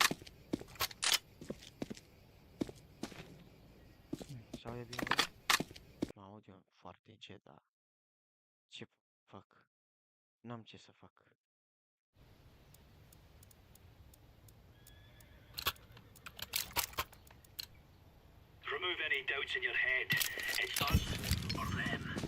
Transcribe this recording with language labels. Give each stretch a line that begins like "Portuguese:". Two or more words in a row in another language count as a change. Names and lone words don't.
Romanian: S-aude din nou? Mă aud eu foarte încet, dar ce fac? N-am ce să fac.
English: Remove any doubts in your head. It's us or them.